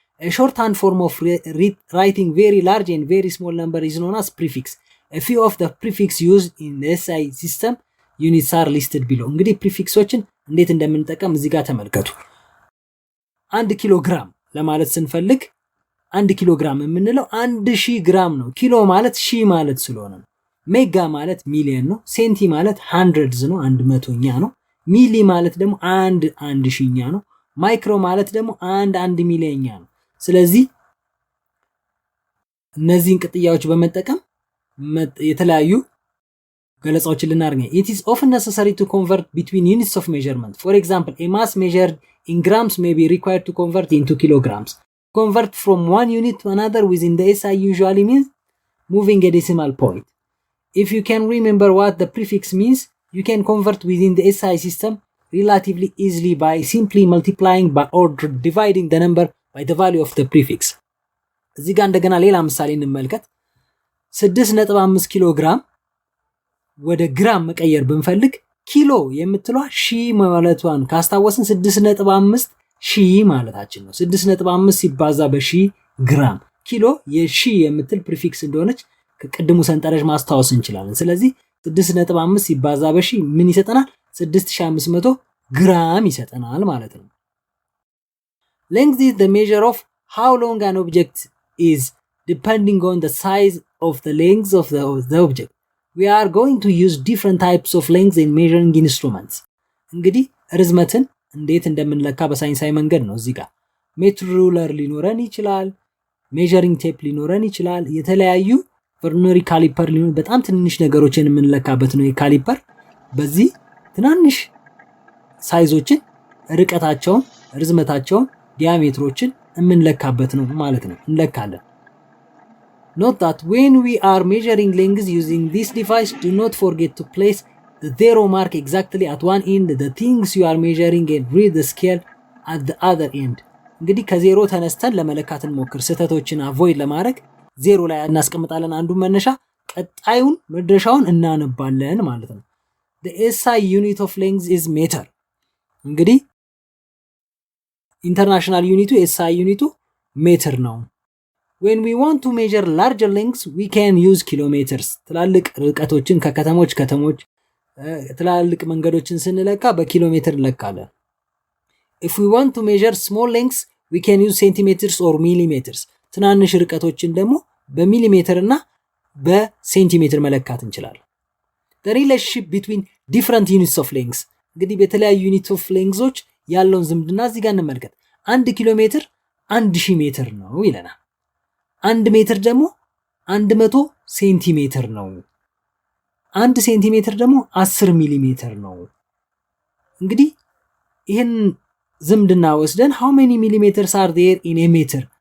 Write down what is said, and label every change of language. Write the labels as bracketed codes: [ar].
[en] A shorthand form of writing very large and very small number is known as prefix. A few of the prefix used in the SI system units are listed below. [am] እንግዲህ ፕሪፊክሶችን እንዴት እንደምንጠቀም እዚህ ጋር ተመልከቱ። 1 ኪሎግራም ለማለት ስንፈልግ 1 ኪሎግራም የምንለው 1000 ግራም ነው። ኪሎ ማለት ሺህ ማለት ስለሆነ ነው። ሜጋ ማለት ሚሊየን ነው። ሴንቲ ማለት ሃንድረድዝ ነው፣ 100ኛ ነው። ሚሊ ማለት ደግሞ 1/1000ኛ ነው። ማይክሮ ማለት ደግሞ 1 ሚሊየንኛ ነው። ስለዚህ እነዚህን ቅጥያዎች በመጠቀም የተለያዩ ገለጻዎችን ልናደርግ ነው። [en] It is often necessary to convert between units of measurement. For example, a mass measured in grams may be required to convert into kilograms. Convert from one unit to another within the SI usually means moving a decimal point. If you can remember what the prefix means, you can convert within the SI system relatively easily by simply multiplying by or dividing the number by the value of the prefix. [am] እዚህ ጋር እንደገና ሌላ ምሳሌ እንመልከት። 6.5 ኪሎ ግራም ወደ ግራም መቀየር ብንፈልግ ኪሎ የምትሏ ሺህ ማለቷን ካስታወስን 6.5 ሺህ ማለታችን ነው። 6.5 ሲባዛ በሺህ ግራም ኪሎ የሺህ የምትል ፕሪፊክስ እንደሆነች ከቅድሙ ሰንጠረዥ ማስታወስ እንችላለን። ስለዚህ 6.5 ሲባዛ በሺህ ምን ይሰጠናል? 6500 ግራም ይሰጠናል ማለት ነው። [en] Length is the measure of how long an object is depending on the size of the length of the object. We are going to use different types of lengths in measuring instruments. [am] እንግዲህ ርዝመትን እንዴት እንደምንለካ በሳይንሳዊ መንገድ ነው። እዚህ ጋር ሜትር ሩለር ሊኖረን ይችላል፣ ሜዠሪንግ ቴፕ ሊኖረን ይችላል፣ የተለያዩ ቨርኖሪ ካሊፐር ሊኖር በጣም ትንንሽ ነገሮችን የምንለካበት ነው የካሊፐር። በዚህ ትናንሽ ሳይዞችን ርቀታቸውን፣ ርዝመታቸውን፣ ዲያሜትሮችን የምንለካበት ነው ማለት ነው። እንለካለን። [en] Note that when we are measuring lengths using this device, do not forget to place the zero mark exactly at one end the things you are measuring and read the scale at the other end. [am] እንግዲህ ከዜሮ ተነስተን ለመለካት እንሞክር። ስህተቶችን አቮይድ ለማድረግ ዜሮ ላይ እናስቀምጣለን አንዱን መነሻ፣ ቀጣዩን መድረሻውን እናነባለን ማለት ነው። [en] The SI unit of length is meter. [am] እንግዲህ ኢንተርናሽናል ዩኒቱ SI ዩኒቱ ሜትር ነው። [en] When we want to measure larger lengths, we can use kilometers. [am] ትላልቅ ርቀቶችን ከከተሞች ትላልቅ መንገዶችን ስንለካ በኪሎሜትር እንለካለን። [en] If we want to measure small lengths, we can use centimeters or millimeters. [am] ትናንሽ ርቀቶችን ደግሞ በሚሊሜትር እና በሴንቲሜትር መለካት እንችላለን። [en] The relationship between different units of lengths. [am] እንግዲህ በተለያዩ ዩኒት ኦፍ ሌንግዞች ያለውን ዝምድና እዚህ ጋር እንመልከት። 1 ኪሎ ሜትር 1000 ሜትር ነው ይለናል። 1 ሜትር ደግሞ 100 ሴንቲሜትር ነው። 1 ሴንቲሜትር ደግሞ 10 ሚሊሜትር ነው። እንግዲህ ይሄን ዝምድና ወስደን [en] how many millimeters are there in a meter?